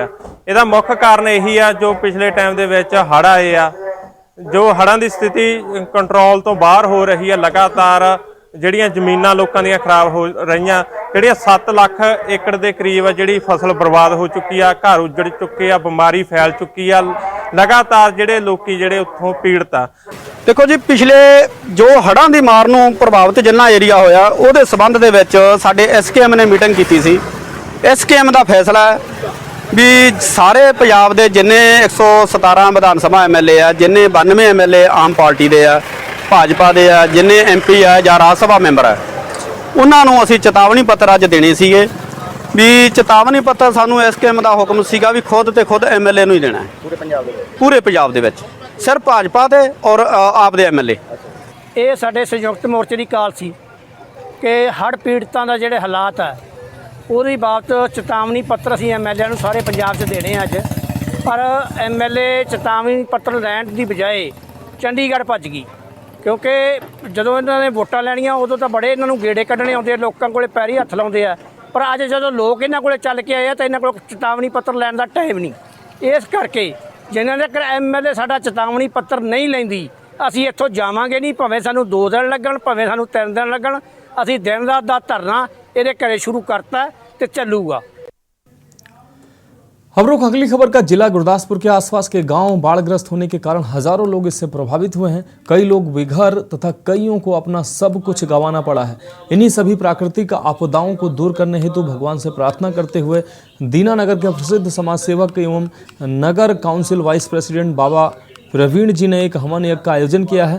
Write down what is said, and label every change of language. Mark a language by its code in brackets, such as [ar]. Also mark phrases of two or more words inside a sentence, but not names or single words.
[pa] ਇਹਦਾ ਮੁੱਖ ਕਾਰਨ ਇਹੀ ਆ ਜੋ ਪਿਛਲੇ ਟਾਈਮ ਦੇ ਵਿੱਚ ਹੜ੍ਹ ਆਏ ਆ, ਜੋ ਹੜ੍ਹਾਂ ਦੀ ਸਥਿਤੀ ਕੰਟਰੋਲ ਤੋਂ ਬਾਹਰ ਹੋ ਰਹੀ ਆ। ਲਗਾਤਾਰ ਜਿਹੜੀਆਂ ਜ਼ਮੀਨਾਂ ਲੋਕਾਂ ਦੀਆਂ ਖਰਾਬ ਹੋ ਰਹੀਆਂ, ਜਿਹੜੀਆਂ 7 ਲੱਖ ਏਕੜ ਦੇ ਕਰੀਬ ਆ ਜਿਹੜੀ ਫਸਲ ਬਰਬਾਦ ਹੋ ਚੁੱਕੀ ਆ, ਘਰ ਉੱਜੜ ਚੁੱਕੇ ਆ, ਬਿਮਾਰੀ ਫੈਲ ਚੁੱਕੀ ਆ। ਲਗਾਤਾਰ ਜਿਹੜੇ ਲੋਕੀ ਜਿਹੜੇ ਉੱਥੋਂ ਪੀੜਤ ਆ। ਦੇਖੋ ਜੀ, ਪਿਛਲੇ ਜੋ ਹੜ੍ਹਾਂ ਦੀ ਮਾਰ ਨੂੰ ਪ੍ਰਭਾਵਿਤ ਜਿੰਨਾ ਏਰੀਆ ਹੋਇਆ ਉਹਦੇ ਸੰਬੰਧ ਦੇ ਵਿੱਚ ਸਾਡੇ ਐਸਕੇਐਮ ਨੇ ਮੀਟਿੰਗ ਕੀਤੀ ਸੀ। ਐਸਕੇਐਮ ਦਾ ਫੈਸਲਾ ਹੈ ਭੀ ਸਾਰੇ ਪੰਜਾਬ ਦੇ ਜਿੰਨੇ 117 ਵਿਧਾਨ ਸਭਾ ਐਮਐਲਏ ਆ, ਜਿੰਨੇ 92 ਐਮਐਲਏ ਆਮ ਪਾਰਟੀ ਦੇ ਆ, ਭਾਜਪਾ ਦੇ ਆ, ਜਿੰਨੇ ਐਮਪੀ ਆ ਜਾਂ ਰਾਜ ਸਭਾ ਮੈਂਬਰ ਆ, ਉਨ੍ਹਾਂ ਨੂੰ ਅਸੀਂ ਚੇਤਾਵਨੀ ਪੱਤਰ ਅੱਜ ਦੇਣੇ ਸੀਗੇ ਭੀ ਚੇਤਾਵਨੀ ਪੱਤਰ ਸਾਨੂੰ ਐਸਕੇਐਮ ਦਾ ਹੁਕਮ ਸੀਗਾ ਭੀ ਖੁਦ ਤੇ ਖੁਦ ਐਮਐਲਏ ਨੂੰ ਹੀ ਦੇਣਾ ਹੈ ਪੂਰੇ ਪੰਜਾਬ ਦੇ ਵਿੱਚ, ਸਿਰਫ ਭਾਜਪਾ ਦੇ ਔਰ ਆਪ ਦੇ ਐਮਐਲਏ। ਇਹ ਸਾਡੇ ਸੰਯੁਕਤ ਮੋਰਚੇ ਦੀ ਕਾਲ ਸੀ ਕਿ ਹੜ੍ਹ ਪੀੜਤਾਂ ਦਾ ਜਿਹੜੇ ਹਾਲਾਤ ਹੈ ਉਹਦੀ ਬਾਬਤ ਚੇਤਾਵਨੀ ਪੱਤਰ ਅਸੀਂ ਐਮਐਲਏ ਨੂੰ ਸਾਰੇ ਪੰਜਾਬ 'ਚ ਦੇਣੇ ਆ ਅੱਜ। ਪਰ ਐਮਐਲਏ ਚੇਤਾਵਨੀ ਪੱਤਰ ਲੈਣ ਦੀ ਬਜਾਏ ਚੰਡੀਗੜ੍ਹ ਭੱਜ ਗਈ, ਕਿਉਂਕਿ ਜਦੋਂ ਇਹਨਾਂ ਨੇ ਵੋਟਾਂ ਲੈਣੀਆਂ ਉਦੋਂ ਤਾਂ ਬੜੇ ਇਹਨਾਂ ਨੂੰ ਗੇੜੇ ਕੱਢਣੇ ਆਉਂਦੇ ਆ, ਲੋਕਾਂ ਕੋਲੇ ਪੈਰੀ ਹੱਥ ਲਾਉਂਦੇ ਆ। ਪਰ ਅੱਜ ਜਦੋਂ ਲੋਕ ਇਹਨਾਂ ਕੋਲੇ ਚੱਲ ਕੇ ਆਏ ਆ ਤਾਂ ਇਹਨਾਂ ਕੋਲ ਚੇਤਾਵਨੀ ਪੱਤਰ ਲੈਣ ਦਾ ਟਾਈਮ ਨਹੀਂ। ਇਸ ਕਰਕੇ ਜਿਨ੍ਹਾਂ ਤੱਕ ਐਮਐਲਏ ਸਾਡਾ ਚੇਤਾਵਨੀ ਪੱਤਰ ਨਹੀਂ ਲੈਂਦੀ ਅਸੀਂ ਇੱਥੋਂ ਜਾਵਾਂਗੇ ਨਹੀਂ, ਭਾਵੇਂ ਸਾਨੂੰ 2 ਦਿਨ ਲੱਗਣ, ਭਾਵੇਂ ਸਾਨੂੰ 3 ਦਿਨ ਲੱਗਣ। ਅਸੀਂ ਦਿਨ ਰਾਤ ਦਾ ਧਰਨਾ ਇਹਦੇ ਘਰੇ ਸ਼ੁਰੂ ਕਰਤਾ ਤੋ ਚੱਲੂਗਾ। [hi] खबरों की अगली खबर का जिला गुरदासपुर के आसपास के गांव बाढ़ग्रस्त होने के कारण हजारों लोग इससे प्रभावित हुए हैं। कई लोग बेघर तथा कईयों को अपना सब कुछ गंवाना पड़ा है। इन्हीं सभी प्राकृतिक आपदाओं को दूर करने हेतु भगवान से प्रार्थना करते हुए दीनानगर के प्रसिद्ध समाज सेवक एवं नगर काउंसिल वाइस प्रेसिडेंट बाबा प्रवीण जी ने एक हवन यज्ञ का आयोजन किया है।